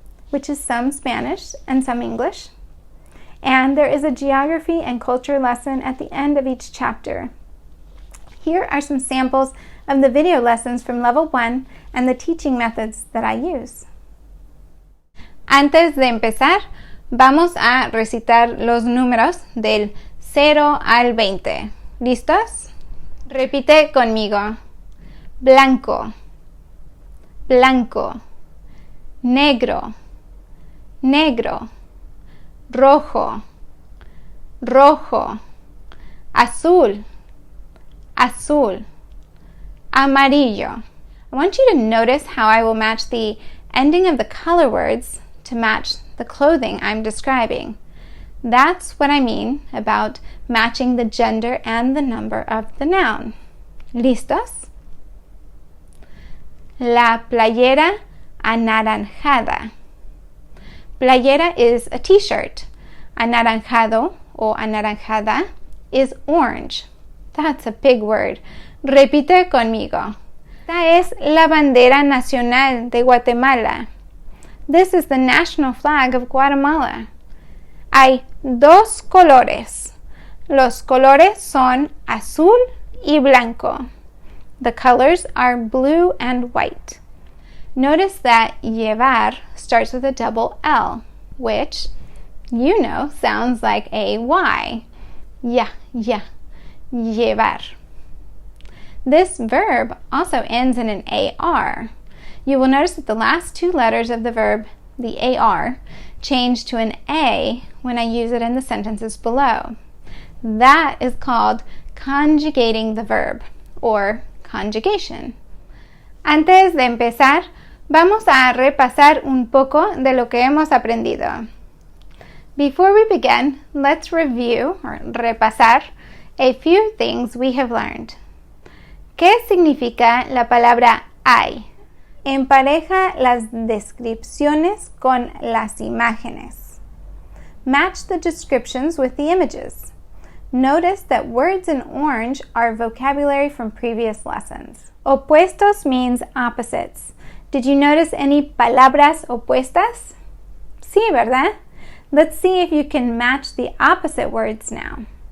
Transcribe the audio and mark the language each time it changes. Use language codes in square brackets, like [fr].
[en] which is some Spanish and some English, and there is a geography and culture lesson at the end of each chapter. Here are some samples of the video lessons from Level 1 and the teaching methods that I use. [es] Antes de empezar, vamos a recitar los números del 0 al 20. ¿Listos? Repite conmigo. Blanco, blanco, negro, negro, rojo, rojo, azul, azul, amarillo. [en] I want you to notice how I will match the ending of the color words to match the clothing I'm describing. That's what I mean about matching the gender and the number of the noun. [es] ¿Listos? La playera anaranjada. [en] Playera is a t-shirt. [es] Anaranjado o anaranjada [en] is orange. That's a big word. [es] Repite conmigo. Esta es la bandera nacional de Guatemala. [en] This is the national flag of Guatemala. [es] Hay dos colores. Los colores son azul y blanco. [en] The colors are blue and white. Notice that llevar starts with a double L, which, you know, sounds like a Y. [es] Ya, llevar. [en] This verb also ends in an AR. You will notice that the last two letters of the verb, the AR, change to an A when I use it in the sentences below. That is called conjugating the verb, or conjugation. [es] Antes de empezar, vamos a repasar un poco de lo que hemos aprendido. [en] Before we begin, let's review, or repasar, a few things we have learned. [es] ¿Qué significa la palabra hay? Empareja las descripciones con las imágenes. [en] Match the descriptions with the images. Notice that words in orange are vocabulary from previous lessons. Opuestos means opposites. Did you notice any [es] palabras opuestas? Sí, ¿verdad? [en] Let's see if you can match the opposite words now.